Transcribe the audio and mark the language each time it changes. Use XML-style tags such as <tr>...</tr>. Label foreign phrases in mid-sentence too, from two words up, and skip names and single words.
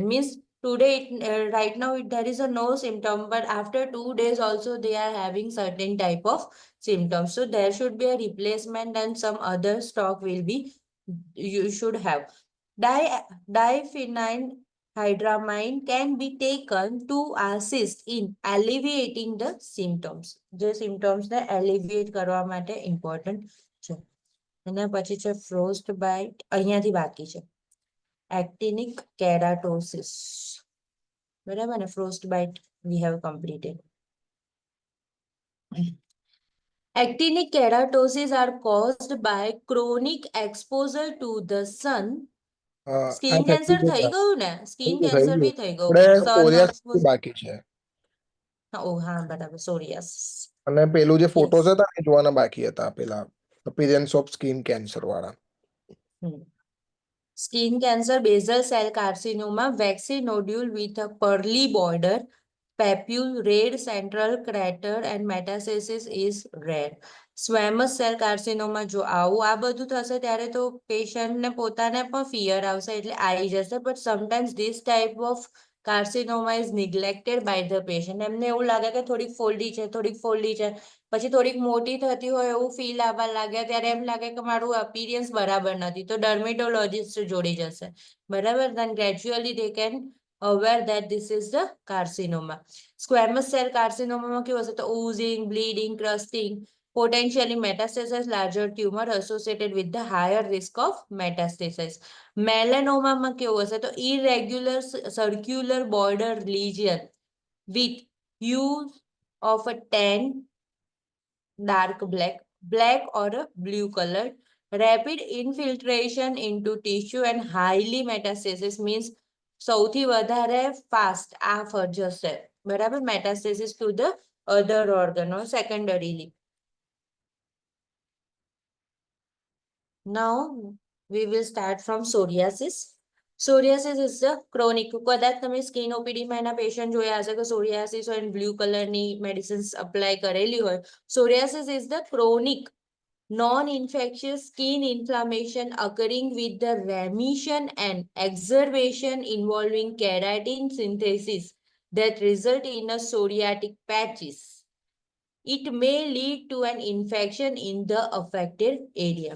<en>Means today, right now, there is a no symptom, but after 2 days also they are having certain type of symptoms. So there should be a replacement and some other stock will be, you should have. Diphenhydramine can be taken to assist in alleviating the symptoms.</en> <gu>જે symptoms ને alleviate કરવા માટે important છે. એના પછી છે</gu> <en>frost bite,</en> <gu>અહીંયાથી બાકી છે.</gu> <en>Actinic keratosis.</en> <gu>બરાબર ને,</gu> <en>frost bite we have completed. Actinic keratosis are caused by chronic exposure to the sun. skin cancer</en> <gu>થઈ ગયું ને,</gu> <en>skin cancer</en> <gu>બી થઈ ગયું. સોરિયાસિસ બાકી છે. ઓ હા બરાબર, સોરિયાસ. અને પેલું જે ફોટોસ હતા એ જોવાના બાકી હતા, પેલા</gu> <en>appearance of skin cancer</en> <gu>વાળા.</gu> <en>Skin cancer, basal cell carcinoma, waxy nodule with a pearly border, papule, red central crater and metastasis is rare. Squamous cell carcinoma,</en> <gu>જો આવું આ બધું થશે ત્યારે તો પેશન્ટને પોતાને પણ ફિયર આવશે એટલે આવી જશે.</gu> <en>But sometimes this type of carcinoma is neglected by the patient.</en> <gu>એમને એવું લાગે કે થોડીક ફોલ્ડી છે, થોડીક ફોલ્ડી છે, પછી થોડીક મોટી થતી હોય એવું ફીલ આવવા લાગે ત્યારે એમ લાગે કે મારું અપીરિયન્સ બરાબર નથી તો ડર્મેટોલોજીસ્ટ જોડે જશે બરાબર</gu> <en>then gradually they can aware that this is the carcinoma squamous cell carcinoma</en> <gu>માં કેવું હશે તો</gu> <en>oozing bleeding crusting potentially metastasis larger tumor associated with the higher risk of metastasis melanoma</en> <gu>માં કેવું હશે તો</gu> <en>irregular circular border lesion with hue of a tan dark black or a blue color rapid infiltration into tissue and highly metastasis means</en> <gu>સૌથી વધારે fast આ જશે બરાબર</gu> <en>metastasis to the other organ or secondarily. Now we will start from psoriasis. Psoriasis is the chronic</en> <gu>કદાચ તમે સ્કિન ઓપીડીમાં એના પેશન્ટ જોયા હશે કે psoriasis હોય અને બ્લુ કલરની મેડિસિન્સ અપ્લાય કરેલી હોય.</gu> <en>Psoriasis is the chronic non-infectious skin inflammation occurring with the remission and exacerbation involving keratin synthesis that result in a psoriatic patches. It may lead to an infection in the affected area.</en>